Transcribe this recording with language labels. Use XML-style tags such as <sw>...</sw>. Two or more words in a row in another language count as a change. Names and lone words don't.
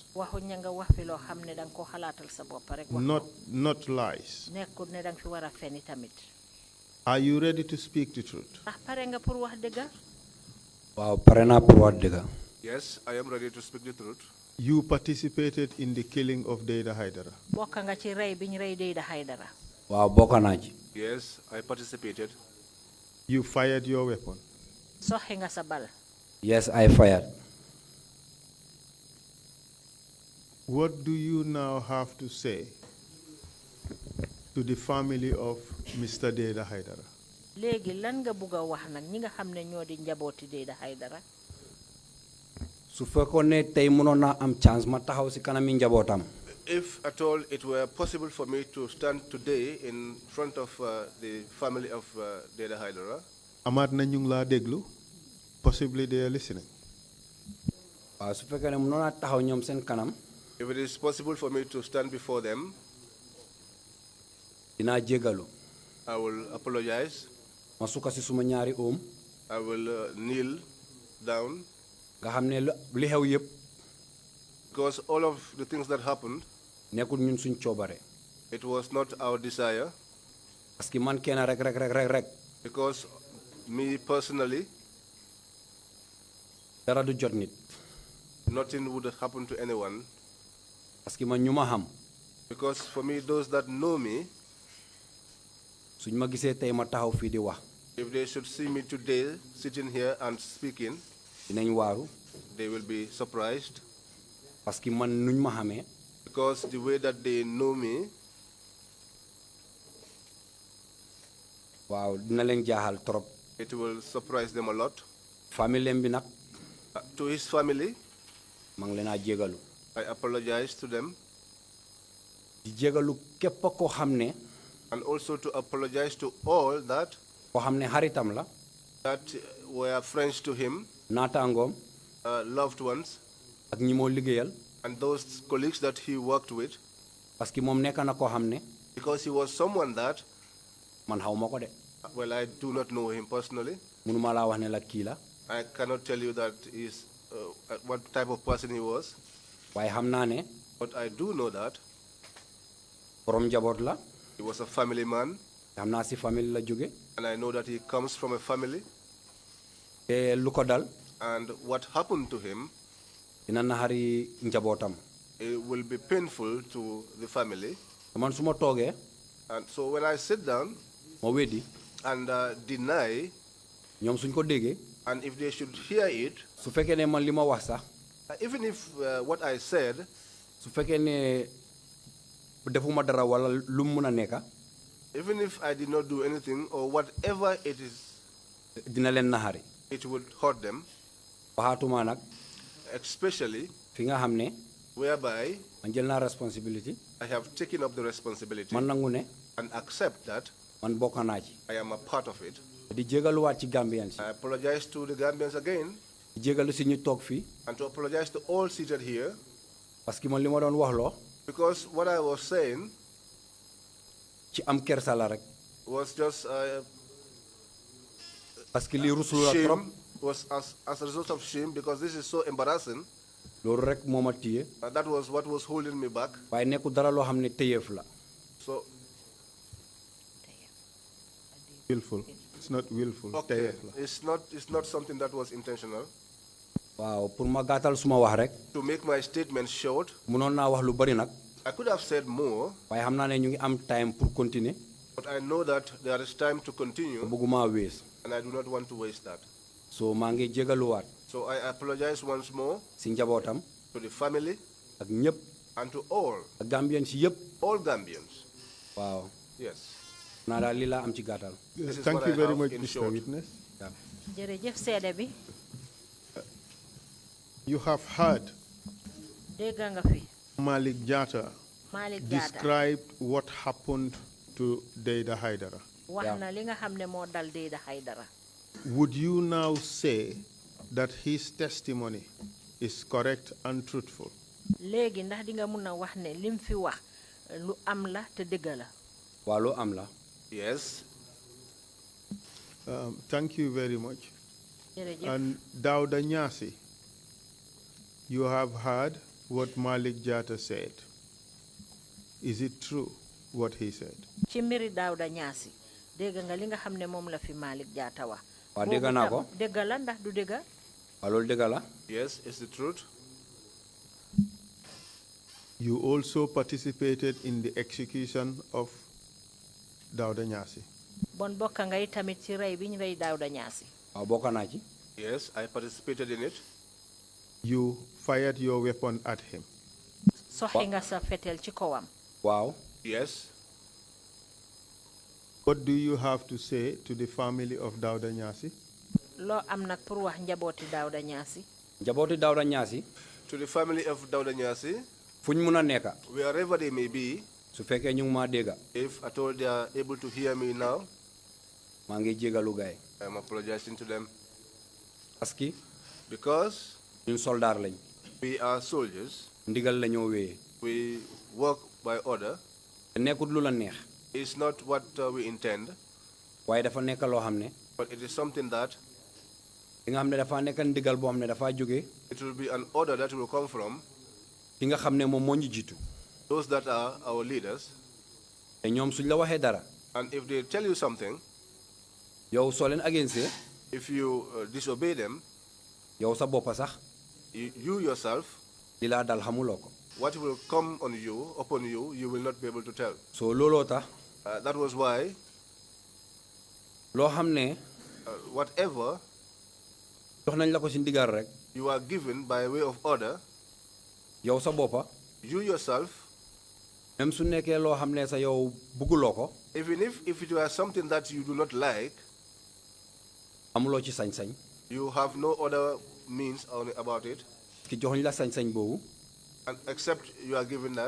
<wo>waxuñ ña nga wax fi loo xam ne danga ko xalaatal sa bopp rek. wax</wo> <en>not lies.</en> <wo>nekkul ne danga fi war a feni tamit.</wo> <en>Are you ready to speak the truth?</en> <wo>ndax pare nga pour wax dëgg. waaw pare naa pour wax dëgg.</wo> <en>Yes, I am ready to speak the truth. You participated in the killing of Deda Haidara.</en> <wo>bokk nga ci rey bi ñu rey Deda Haidara. waaw bokk naa ci.</wo> <en>Yes, I participated. You fired your weapon.</en> <wo>soxi nga sa bal.</wo> <en>yes I fired. What do you now have to say to the family of Mr. Deda Haidara?</en> <wo>léegi lan nga bugg a wax nag ñi nga xam ne ñoo di njabooti Deda Haidara. su fekkoon ne tey mënoon naa am chance ma taxaw si kanami njabootam.</wo> <en>If at all it were possible for me to stand today in front of the family of Deda Haidara.</en> <wo>Amaat na ñu ngi laa déglu.</wo> <en>Possibly they are listening.</en> <wo>waaw su fekkee ne mënoon naa taxaw ñoom seen kanam.</wo> <en>If it is possible for me to stand before them,</en> <wo>dinaa jégalu.</wo> <en>I will apologize.</en> <wo>ma sukka si suma ñaari oom.</wo> <en>I will kneel down.</en> <wo>nga xam ne li xew yëpp.</wo> <en>Because all of the things that happened,</en> <wo>nekkul ñun suñ coobare.</wo> <en>it was not our desire.</en> <fr>parce que</fr> <wo>man kenn rek.</wo> <en>Because me personally,</en> <wo>dara du jot nit.</wo> <en>nothing would happen to anyone.</en> <fr>parce que</fr> <wo>man ñu ma xam.</wo> <en>Because for me, those that know me,</en> <wo>suñ ma gisee tey ma taxaw fii di wax.</wo> <en>if they should see me today sitting here and speaking,</en> <wo>dinañ waaru.</wo> <en>they will be surprised.</en> <fr>parce que</fr> <wo>man nuñ ma xamee.</wo> <en>Because the way that they know me,</en> <wo>waaw dina leen jaaxal trop.</wo> <en>It will surprise them a lot.</en> <wo>famille bi nag.</wo> <en>To his family,</en> <wo>maa ngi leen a jégalu.</wo> <en>I apologize to them.</en> <wo>di jégalu képp koo xam ne.</wo> <en>And also to apologize to all that</en> <wo>koo xam ne xaritam la.</wo> <en>that were friends to him,</en> <wo>naataangoom.</wo> <en>loved ones,</en> <wo>ak ñi moo liggéeyal.</wo> <en>and those colleagues that he worked with.</en> <wo>parce que moom nekk na koo xam ne.</wo> <en>Because he was someone that,</en> <wo>man xaw ma ko de.</wo> <en>well, I do not know him personally.</en> <wo>mënuma laa wax ne la kii la.</wo> <en>I cannot tell you that is what type of person he was.</en> <wo>waaye xam naa ne.</wo> <en>But I do know that</en> <wo>borom njaboot la.</wo> <en>he was a family man.</en> <wo>xam naa si famille la jóge.</wo> <en>And I know that he comes from a family.</en> <wo>te lu ko dal.</wo> <en>And what happened to him,</en> <wo>dina naxari njabootam.</wo> <en>it will be painful to the family.</en> <wo>man su ma toogee.</wo> <en>And so when I sit down</en> <wo>ma weddi.</wo> <en>and deny,</en> <wo>ñoom suñ ko déggee.</wo> <en>and if they should hear it,</en> <wo>su fekkee ne man li ma wax sax.</wo> <en>even if what I said,</en> <wo>su fekkee ne defuma dara wala lu mu mun a nekka.</wo> <en>even if I did not do anything or whatever it is,</en> <wo>dina leen naxari.</wo> <en>it would hurt them,</en> <wo>waxaatuma nag.</wo> <en>especially</en> <wo>fi nga xam ne.</wo> <en>whereby</en> <wo>man jël naa responsibility.</wo> <en>I have taken up the responsibility</en> <wo>man nangu ne.</wo> <en>and accept that</en> <wo>man bokk naa ci.</wo> <en>I am a part of it.</en> <wo>di jégaluwaat ci Gambian si.</wo> <en>I apologize to the Gambians again,</en> <wo>di jégalu si ñu toog fii.</wo> <en>and to apologize to all seated here,</en> <fr>parce que</fr> <wo>man li ma doon wax loo.</wo> <en>because what I was saying</en> <wo>ci am kersa la rek.</wo> <en>was just</en> <fr>parce que</fr> <wo>lii rusul la trop.</wo> <en>shame, was as a result of shame, because this is so embarrassing.</en> <wo>loolu rek moo ma téye.</wo> <en>That was what was holding me back.</en> <wo>waaye nekkul dara loo xam ne téyeef la.</wo> <en>So, Willful. It's not willful. okay,</en> <wo>Tayef la.</wo> <en>it's not something that was intentional.</en> <wo>waaw pour ma gàttal suma wax rek.</wo> <en>To make my statement short,</en> <wo>munoon naa wax lu bari nag.</wo> <en>I could have said more,</en> <wo>waaye xam naa ne ñu ngi am time</wo> <fr>pour continuer.</fr> <en>but I know that there is time to continue,</en> <wo>bëgguma wees.</wo> <en>and I do not want to waste that.</en> <wo>so maa ngi jégaluwaat.</wo> <en>So I apologize once more</en> <wo>si njabootam.</wo> <en>to the family</en> <wo>ak ñëpp.</wo> <en>and to all</en> <wo>Gambian si yëpp.</wo> <en>Gambians.</en> <wo>waaw.</wo> <en>Yes.</en> <wo>naa daal lii laa am ci gàttal.</wo> <en>This is Thank what you I very have much, in Mr. short. Witness.</en> <wo>jërëjëf seede bi.</wo> <en>You have heard</en> <wo>dégg nga fi. Malik Jatta Malik Jatta</wo> <en>described what happened to Deida Haidara.</en> <wo>wax na li nga xam ne moo dal Deida Haidara.</wo> <en>Would you now say that his testimony is correct and truthful?</en> <wo>léegi ndax di nga mun a wax ne lim fi wax lu am la te dëgg la. waaw lu am la.</wo> <en>Yes. Thank you very much.</en> <wo>jërëjëf.</wo> <en>And Dauda Nyasi, you have heard what Malik Jatta said. Is it true what he said?</en> <wo>ci mbiri Dawda Ñaasi dégg nga li nga xam ne moom la fi Malik Jatta wax. waaw dégg naa ko. dëgg la ndax du dëgg. waaw loolu dëgg la.</wo> <en>Yes, it's the truth. You also participated in the execution of Dauda Nyasi.</en> <wo>bon bokk ngay tamit ci rey bi ñu rey Dawda Ñaasi. waaw bokk naa ci.</wo> <en>Yes, I participated in it. You fired your weapon at him.</en> <wo>soxi nga sa fetel ci kawam. waaw.</wo> <en>Yes. What do you have to say to the family of Dauda Nyasi?</en> <wo>loo am nag pour wax njabooti Dawda Ñaasi. njabooti Dawda Ñaasi.</wo> <en>To the family of Dawda Nyasi,</en> <wo>fu ñu mun a nekka.</wo> <en>wherever they may be,</en> <wo>su fekkee ñu ngi maa dégga.</wo> <en>if at all they are able to hear me now,</en> <wo>maa ngi jégalu gaay.</wo> <en>I am apologizing to them.</en> <fr>parce que</fr> <en>Because</en> <wo>ñun soldaar lañ.</wo> <en>we are soldiers,</en> <wo>ndigal la ñoo wéyee.</wo> <en>we work by order.</en> <wo>te nekkut lu la neex.</wo> <en>It's not what we intend,</en> <wo>waaye dafa nekk loo xam ne.</wo> <en>but it is something that</en> <wo>li nga xam ne dafa nekk ndigal boo xam ne dafa jógee.</wo> <en>it will be an order that will come from</en> <wo>ki nga xam ne moom moo ñu jiitu.</wo> <en>those that are our leaders.</en> <wo>te ñoom suñ la waxee dara.</wo> <en>And if they tell you something,</en> <wo>yow soo leen agensee.</wo> <en>if you disobey them,</en> <wo>yow sa boppa sax.</wo> <en>you yourself,</en> <wo>li laa dal xamuloo ko.</wo> <en>what will come on you, upon you, you will not be able to tell.</en> <wo>soo looloo tax.</wo> <en>That was why</en> <wo>loo xam ne.</wo> <en>whatever</en> <wo>jox nañ la ko si ndigal rek.</wo> <en>you are given by way of order,</en> <wo>yow sa boppa.</wo> <en>you yourself,</en> <wo>même su nekkee loo xam ne sa yow bugguloo ko.</wo> <en>Even if it was something that you do not like,</en> <wo>amuloo ci sañ-sañ.</wo> <en>you have no other means about it,</en> <wo>ki joxuñ la sañ-sañ boobu.</wo> <en>and except you are given that.</en>